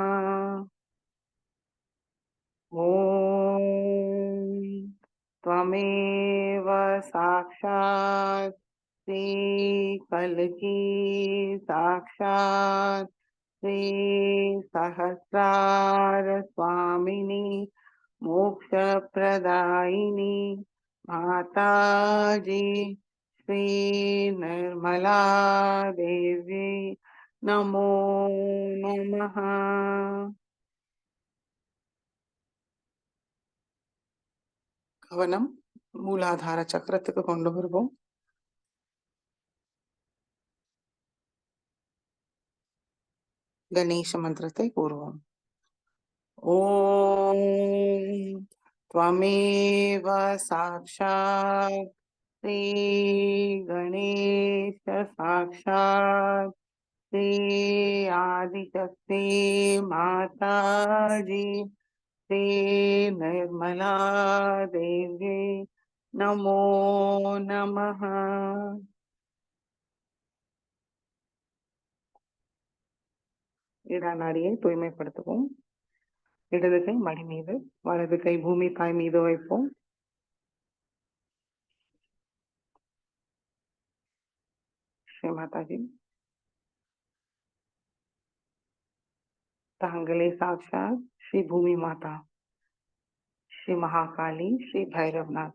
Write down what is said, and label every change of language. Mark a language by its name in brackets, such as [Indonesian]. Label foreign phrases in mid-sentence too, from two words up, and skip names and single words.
[Sanskrit] ॐ त्वमेव साक्षात् श्री कल्की साक्षात् श्री सहस्रार स्वामिनी मोक्षप्रदायिनी माताजी श्री निर्मला देवी नमो नमः। [Tamil] கவனம் மூலாதார சக்கரத்துக்கு கொண்டு வருவோம். கணேச மந்திரத்தை கூறுவோம். [Sanskrit] ஓம் त्वमेव साक्षात् श्री गणेश साक्षात् श्री आदिशक्ति माताजी श्री निर्मला देवी नमो नमः। [Tamil] இடநாடியை தூய்மைப்படுத்துவோம். இடது கை மடி மீது, வலது கை பூமி தாய் மீது வைப்போம். ஸ்ரீ மாதாஜி, தாங்களே சாட்சாத் ஸ்ரீ பூமி மாதா, ஸ்ரீ மகாகாளி, ஸ்ரீ பைரவ்நாத்.